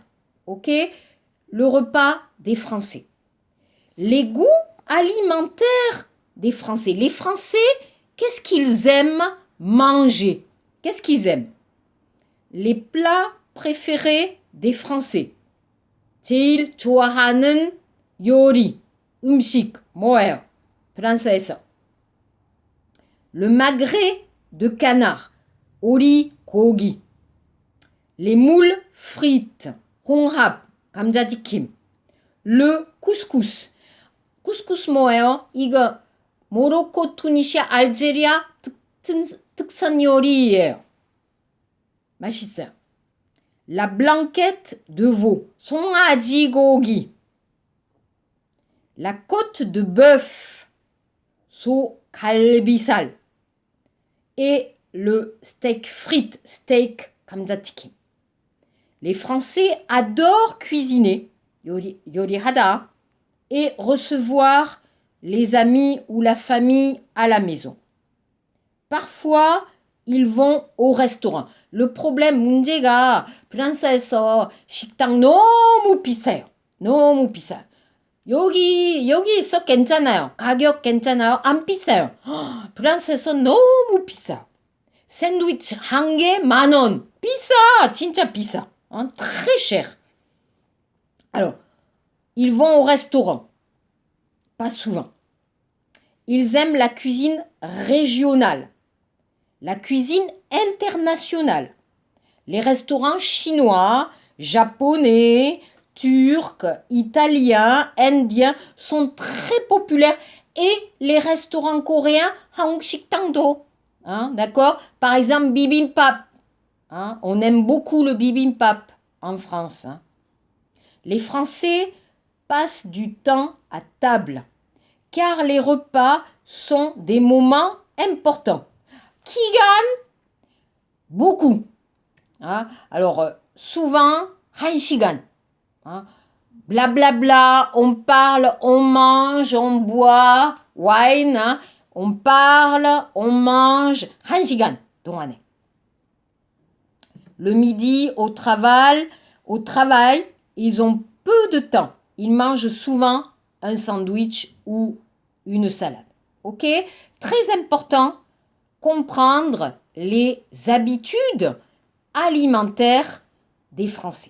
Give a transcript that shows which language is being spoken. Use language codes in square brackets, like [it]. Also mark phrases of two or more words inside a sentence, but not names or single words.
[fr] Ok? Le repas des Français. Les goûts alimentaires des Français. Les Français, qu'est-ce qu'ils aiment manger? Qu'est-ce qu'ils aiment? Les plats préférés des Français. [ko] 제일 좋아하는 요리, 음식 뭐예요? 프랑스에서. [fr] Le magret de canard, [ko] 오리 고기. [fr] Les moules frites, [ko] 홍합, 감자튀김. [fr] Le couscous. couscous 뭐예요? [ko] 이거 모로코, 투니시아, 알제리아 특산 요리예요. 맛있어요. [fr] La blanquette de veau, [ko] 송아지 고기. [fr] La côte de bœuf, 소갈비살. Et le steak frites, steak 감자튀김. Les Français adorent cuisiner, 요리하다, et recevoir les amis ou la famille à la maison. Parfois, ils vont au restaurant. Le problème, [ko] 문제가 프랑스에서 식당 너무 비싸요. 너무 비싸요. 여기 있어 괜찮아요. 가격 괜찮아요. 안 비싸요. 프랑스에서 너무 비싸요. 샌드위치 한 개 10,000원. 비싸. 진짜 비싸. [fr] Très cher. Alors, ils vont au restaurant. Pas souvent. Ils aiment la cuisine régionale. La cuisine internationale. Les restaurants chinois, japonais, turcs, italiens, indiens sont très populaires. Et les restaurants coréens, [ko] 한국 식당도. [fr] D'accord? Par exemple, bibimbap. On aime beaucoup le bibimbap en France. Les Français passent du temps à table, car les repas sont des moments importants. Qui gagne? Beaucoup. Alors, souvent, 1시간. Blablabla, on parle, on mange, on boit, wine. On parle, on mange, [ko] 1시간 동안에. [fr] Le midi, au travail, ils ont peu de temps. Ils mangent souvent un sandwich ou une salade. Ok? Très important, comprendre les habitudes alimentaires des Français.